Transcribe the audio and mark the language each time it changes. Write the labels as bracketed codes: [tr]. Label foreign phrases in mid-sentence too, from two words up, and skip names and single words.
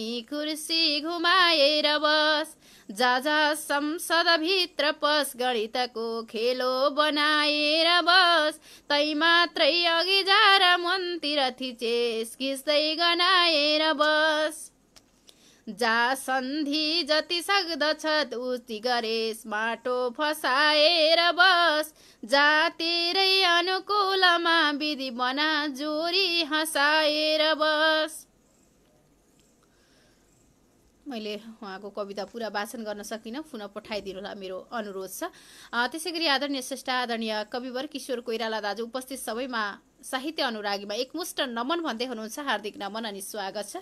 [ne] कुर्सी घुमाएर बस, जा संसदभित्र पस गणितको खेलो बनाएर बस, तै मात्रै अघि जा र मनतिर थिचेस खिच्दै गनाएर बस, जा सन्धि जति सक्दछ उति गरेस माटो फसाएर बस जा तेरै अनुकूलमा विधि बना जोरी हँसाएर बस। मैले उहाँको कविता पुरा वाचन गर्न सकिनँ, पुनः पठाइदिनु होला मेरो अनुरोध छ। त्यसै गरी आदरणीय श्रेष्ठ आदरणीय कविवर किशोर कोइराला दाजु उपस्थित सबैमा साहित्य अनुरागीमा एकमुष्ट नमन भन्दै हुनुहुन्छ, हार्दिक नमन अनि स्वागत छ।